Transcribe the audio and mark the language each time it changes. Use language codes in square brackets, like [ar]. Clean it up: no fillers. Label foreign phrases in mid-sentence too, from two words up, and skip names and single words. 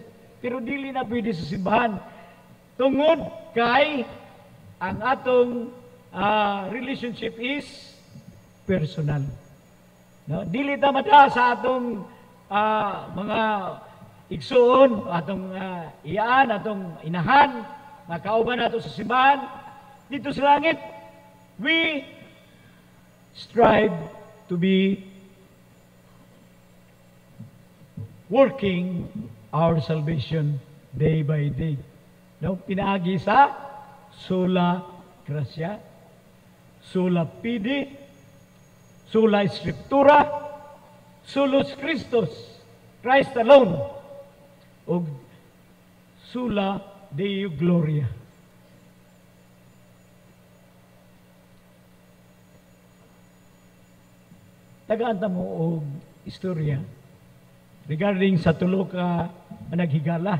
[ceb] Pero dili na pwede sa simbahan. Tungod kay ang atong [en] relationship is personal. [ceb] No? Dili ta mada sa atong mga igsoon, atong iyaan, atong inahan, nga kauban nato sa simbahan. [tl] Dito sa langit, [en] we strive to be working our salvation day by day. [ceb] No? Pinaagi sa [la] sola gratia, sola fide, sola scriptura, solus Christus, [en] Christ alone, [la] o sola Deo Gloria. [ceb] Tagaan mo og istorya regarding sa tulo ka managhigala.